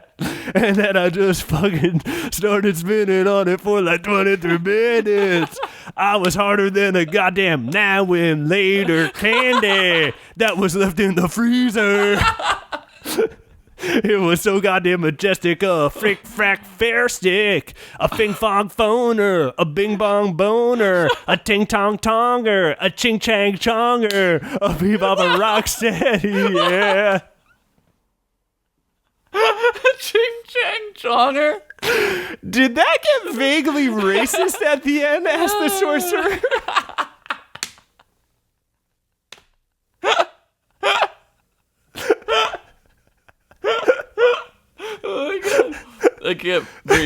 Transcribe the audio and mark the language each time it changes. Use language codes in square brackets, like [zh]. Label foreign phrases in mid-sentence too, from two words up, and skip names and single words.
[en] And then I just fucking started spinning on it for like 23 minutes. I was harder than a goddamn now and later candy that was left in the freezer. It was so goddamn majestic, a frick frack fair stick, a fing fong phoner, a bing bong boner, a ting tong tonger, a ching chang chonger, a bebop a rock steady, yeah. Ching chang chonger. Did that get vaguely racist at the end? Asked the sorcerer. Oh my god. I can't breathe.